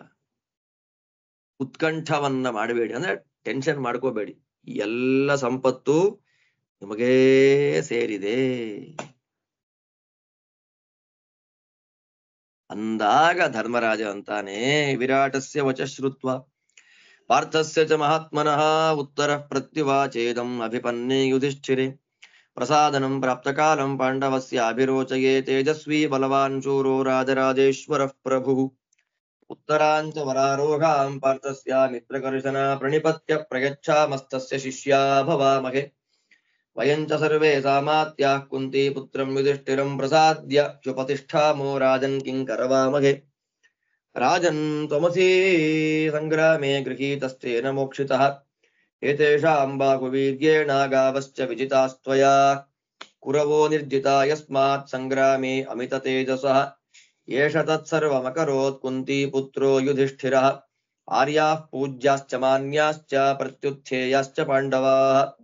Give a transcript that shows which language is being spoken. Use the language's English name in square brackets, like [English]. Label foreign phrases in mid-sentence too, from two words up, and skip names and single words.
[Kannada] ಉತ್ಕಂಠವನ್ನ ಮಾಡಬೇಡಿ, ಅಂದ್ರೆ ಟೆನ್ಷನ್ ಮಾಡ್ಕೋಬೇಡಿ, ಎಲ್ಲ ಸಂಪತ್ತು ನಿಮಗೇ ಸೇರಿದೆ ಅಂದಾಗ ಧರ್ಮರಾಜ ಅಂತಾನೆ, [Sanskrit] ವಿರಾಟಸ್ಯ ವಚ ಶ್ರುತ್ವ ಪಾರ್ಥಸ್ಯ ಚ ಮಹಾತ್ಮನಃ ಉತ್ತರ ಪ್ರತ್ಯುವಾಚೇದಂ ಅಭಿಪನ್ನೇ ಯುಧಿಷ್ಠಿರೆ ಪ್ರಸಾದನಂ ಪ್ರಾಪ್ತ ಕಾಲಂ ಪಾಂಡವಸ್ಯ ಅಭಿರೋಚಯೇ ತೇಜಸ್ವಿ ಬಲವಾನ್ ಶೂರೋ ರಾಜರಾಜೇಶ್ವರ ಪ್ರಭು ಉತ್ತರಾಂಚ ವರಾರೋಹಾಂ ಪಾರ್ಥಸ್ಯ ಮಿತ್ರಕರ್ಷಣ ಪ್ರಣಿಪತ್ಯ ಪ್ರಯಚ್ಛಾಮಸ್ತಸ್ಯ ಶಿಷ್ಯಾ ಭವಾಮಹೆ ವಯಂಚ ಸರ್ವೇ ಸಾಮಾತ್ಯಾಃ ಕುಂತಿ ಪುತ್ರಂ ಯುಧಿಷ್ಠಿರಂ ಪ್ರಸಾದ್ಯ ಚ್ಯುಪತಿಷ್ಠಾಮೋ ರಾಜನ್ ಕಿಂಕರವಾಮಹೆ ರಾಜನ್ ತ್ವಮಸಿ ಸಂಗ್ರಾಮೇ ಗೃಹೀತಸ್ತೇನ ಮೋಕ್ಷಿತಃ ಏತೇಷಾಂ ಬಾಹುವೀರ್ಯೇಣ ಗಾವಶ್ಚ ವಿಜಿತಾಸ್ತ್ವಯಾ ಕುರವೋ ನಿರ್ಜಿತಾ ಯಸ್ಮಾತ್ ಸಂಗ್ರಾಮೇ ಅಮಿತ ತೇಜಸಃ ಏಷ ತತ್ಸರ್ವಮಕರೋತ್ ಕುಂತಿ ಪುತ್ರೋ ಯುಧಿಷ್ಠಿರಃ ಆರ್ಯಾಃ ಪೂಜ್ಯಾಶ್ಚ ಮಾನ್ಯಾಶ್ಚ ಪ್ರತ್ಯುತ್ಥೇಯಾಶ್ಚ ಪಾಂಡವಾಃ